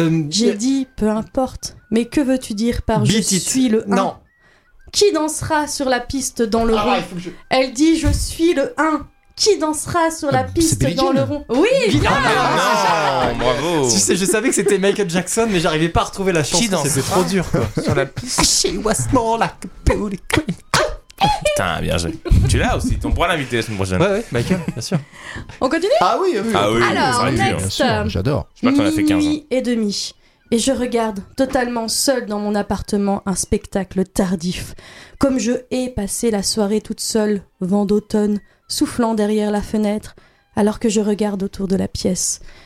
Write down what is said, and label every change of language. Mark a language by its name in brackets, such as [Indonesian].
[French] J'ai dit, peu importe, mais que veux-tu dire par je suis le 1 ? Non. Qui dansera sur la piste dans le rond? Elle dit je suis le 1. Qui dansera sur la piste dans le rond? Oui, bravo. Tu sais, je savais que c'était Michael Jackson, mais j'arrivais pas à retrouver la chanson. C'était trop dur. Sur la piste. [English] She was more like a beauty queen. [French] Putain, bien joué. Tu l'as aussi, on pourra l'inviter la semaine prochaine. Ouais, Michael, bien sûr. On continue? Ah oui. Alors, next, bien sûr, j'adore. Je crois qu'on a fait 15 ans. Minuit et demi. Et je regarde, totalement seule dans mon appartement, un spectacle tardif. Comme je hais passer la soirée toute seule, vent d'automne, soufflant derrière la fenêtre, alors que je regarde autour de la pièce.